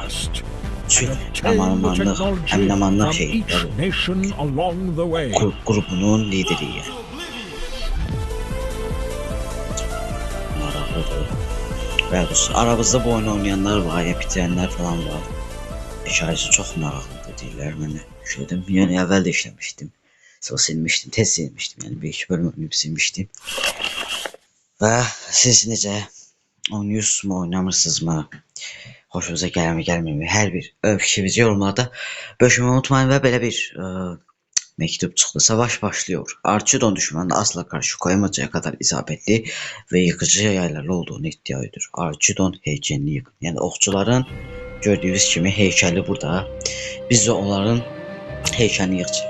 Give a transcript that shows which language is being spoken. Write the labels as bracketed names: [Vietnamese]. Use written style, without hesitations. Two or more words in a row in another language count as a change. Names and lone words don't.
[Azerbaijani] Çünkü Əmin-Amanlıq grubunun lideri yani. Maraqlıdır. Və dostlar, aramızda bu oyunu oynayanlar var, [Turkish] ya bitirenler falan var. [Azerbaijani] Hikayesi çok maraqlıdır deyirlər mənə. Yüklədim. Yəni əvvəl də işləmişdim. Sonra silmişdim, tez silmişdim. Yəni bir iki bölüm oynayıb silmişdim. Və siz necə oynuyorsunuzmu, oynamırsınızmı? Hoşunuza gəlmir, gəlmir. Hər bir fikrinizi yorumlarda bölüşmeyi unutmayın və belə [Turkish] bir mektup çıktı. Savaş başlıyor. Archidon düşmanına asla karşı koyamayacağı kadar isabetli ve yıkıcı yaylarla olduğunu iddia ediyor. Archidon heykelini yıkın. Yani okçuların gördüğünüz kimi heykeli burada. Biz de onların heykelini yıkacağız.